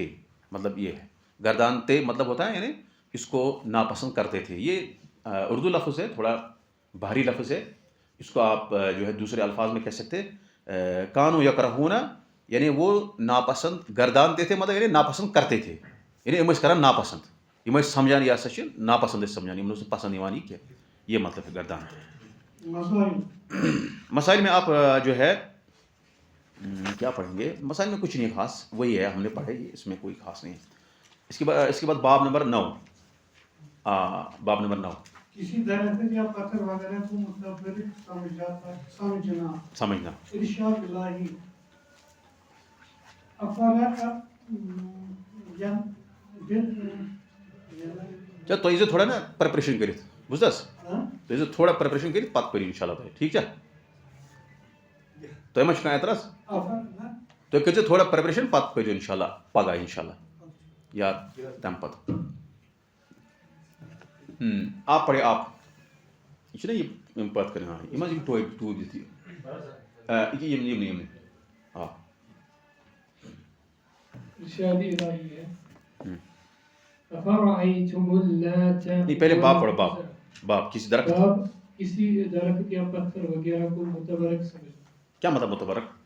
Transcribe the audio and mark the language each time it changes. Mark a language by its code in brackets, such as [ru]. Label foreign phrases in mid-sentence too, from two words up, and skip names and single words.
[ur] مطلب یہ ہے گردانتے، مطلب ہوتا ہے یعنی اس کو ناپسند کرتے تھے. یہ اردو لفظ ہے، تھوڑا بھاری لفظ ہے، اس کو آپ جو ہے دوسرے الفاظ میں کہہ سکتے کانو یکرہون، یعنی وہ ناپسند گردانتے تھے، مطلب یعنی ناپسند کرتے تھے، یعنی [ks] ام کران ناپسند، یم سمجھان یہ سا ناپسند سمجھان، یم پسند یوان [ur] کیا، یہ مطلب ہے گردان. مسائل میں آپ جو ہے کیا پڑھیں گے؟ مسائل میں کچھ نہیں خاص، وہی ہے ہم نے پڑھے، اس میں کوئی خاص نہیں ہے. اس کے بعد باب نمبر 9. باب نمبر 9 کسی درخت یا پتھر وغیرہ کو متبر سمجھنا. ارشاد الہی. [ks] چل تو یہ تھوڑا نا پریپریشن کرت بوزدس، تو یہ تھوڑا پریپریشن کرت پتہ پڑھو انشاءاللہ تۄہہِ، ٹھیک چھا؟ تۄہہِ ما چھُ کانٛہہ اعتراض؟ تُہۍ کٔرۍزیو تھوڑا پریپریشن پتہٕ پٔرِو انشاءاللہ پگاہ انشاءاللہ یا تمہِ پتہٕ. [ur] آپ پڑھے آپ، [ks] یہ چھُنا یہِ پتہٕ کرٕنۍ، ہاں یہِ ما یِم ٹوٗپۍ دِتھ یہِ یِم آ. [ur] ارشاد الہی ہے. [ar] افرأیتم اللات، [ur] نہیں پہلے باپ پڑھو، باپ کسی درخت، کسی درخت یا پتھر وغیرہ کو متبرک سمجھنا. کیا مطلب متبرک؟